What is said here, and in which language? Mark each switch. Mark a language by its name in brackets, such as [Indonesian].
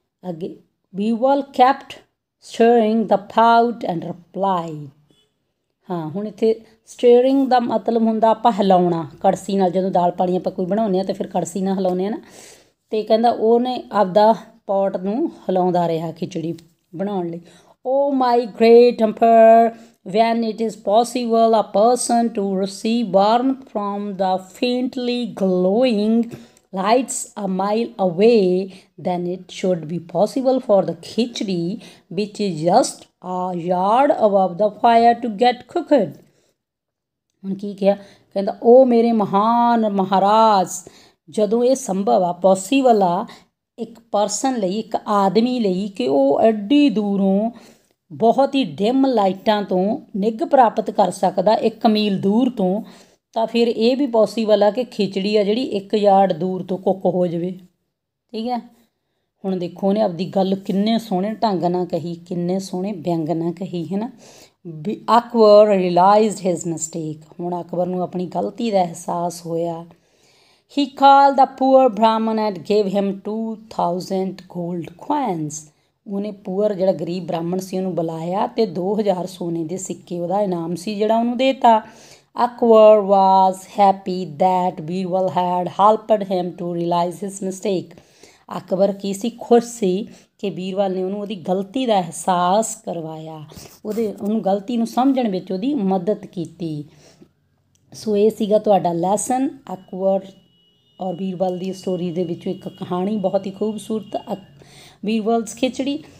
[English] ਅੱਗੇ Birbal kept steering the pot and replied. [Punjabi] ਹਾਂ ਹੁਣ ਇੱਥੇ ਸਟੀਅਰਿੰਗ ਦਾ ਮਤਲਬ ਹੁੰਦਾ ਆਪਾਂ ਹਿਲਾਉਣਾ ਕੜਛੀ ਨਾਲ। ਜਦੋਂ ਦਾਲ ਪਾਣੀ ਆਪਾਂ ਕੋਈ ਬਣਾਉਂਦੇ ਹਾਂ ਤਾਂ ਫਿਰ ਕੜਛੀ ਨਾਲ ਹਿਲਾਉਂਦੇ ਹਾਂ ਨਾ। ਅਤੇ ਕਹਿੰਦਾ ਉਹਨੇ ਆਪਦਾ ਪੋਟ ਨੂੰ ਹਿਲਾਉਂਦਾ ਰਿਹਾ ਖਿਚੜੀ ਬਣਾਉਣ ਲਈ। [English] Oh my great umpire when it is possible a person to receive warmth from the faintly glowing lights a mile away, then it should be possible for the khichdi which is just a yard above the fire to get cooked। [Punjabi] ਹੁਣ ਕੀ ਕਿਹਾ? ਕਹਿੰਦਾ ਉਹ ਮੇਰੇ ਮਹਾਨ ਮਹਾਰਾਜ, ਜਦੋਂ ਇਹ ਸੰਭਵ ਆ, ਪੋਸੀਬਲ ਆ ਇੱਕ ਪਰਸਨ ਲਈ, ਇੱਕ ਆਦਮੀ ਲਈ ਕਿ ਉਹ ਐਡੀ ਦੂਰੋਂ ਬਹੁਤ ਹੀ ਡਿਮ ਲਾਈਟਾਂ ਤੋਂ ਨਿੱਘ ਪ੍ਰਾਪਤ ਕਰ ਸਕਦਾ 1 ਮੀਲ ਦੂਰ ਤੋਂ, ਤਾਂ ਫਿਰ ਇਹ ਵੀ ਪੋਸੀਬਲ ਆ ਕਿ ਖਿਚੜੀ ਆ ਜਿਹੜੀ 1 ਯਾਰਡ ਦੂਰ ਤੋਂ ਕੁੱਕ ਹੋ ਜਾਵੇ। ਠੀਕ ਹੈ। ਹੁਣ ਦੇਖੋ ਉਹਨੇ ਆਪਦੀ ਗੱਲ ਕਿੰਨੇ ਸੋਹਣੇ ਢੰਗ ਨਾਲ ਕਹੀ, ਕਿੰਨੇ ਸੋਹਣੇ ਵਿਅੰਗ ਨਾਲ ਕਹੀ, ਹੈ ਨਾ। [English] Akbar realised his mistake. [Punjabi] ਹੁਣ ਅਕਬਰ ਨੂੰ ਆਪਣੀ ਗਲਤੀ ਦਾ ਅਹਿਸਾਸ ਹੋਇਆ। [English] ਹੀ called the poor brahmin and gave him 2000 gold coins. [Punjabi] ਉਹਨੇ ਪੂਅਰ ਜਿਹੜਾ ਗਰੀਬ ਬ੍ਰਾਹਮਣ ਸੀ ਉਹਨੂੰ ਬੁਲਾਇਆ ਅਤੇ 2000 ਸੋਨੇ ਦੇ ਸਿੱਕੇ ਉਹਦਾ ਇਨਾਮ ਸੀ ਜਿਹੜਾ ਉਹਨੂੰ ਦੇ ਤਾ। [English] Akbar was happy that Birbal had helped him to realize his mistake। [Punjabi] Akbar ਕੀ ਸੀ? ਖੁਸ਼ ਸੀ ਕਿ ਬੀਰਬਲ ਨੇ ਉਹਨੂੰ ਉਹਦੀ ਗਲਤੀ ਦਾ ਅਹਿਸਾਸ ਕਰਵਾਇਆ, ਉਹਨੂੰ ਗਲਤੀ ਨੂੰ ਸਮਝਣ ਵਿੱਚ ਉਹਦੀ ਮਦਦ ਕੀਤੀ। ਸੋ ਇਹ ਸੀਗਾ ਤੁਹਾਡਾ ਲੈਸਨ ਅਕਬਰ ਔਰ ਬੀਰਬਲ ਦੀ ਸਟੋਰੀ ਦੇ ਵਿੱਚੋਂ ਇੱਕ ਕਹਾਣੀ, ਬਹੁਤ ਹੀ ਖੂਬਸੂਰਤ ਬੀਰਬਲਸ ਖਿਚੜੀ।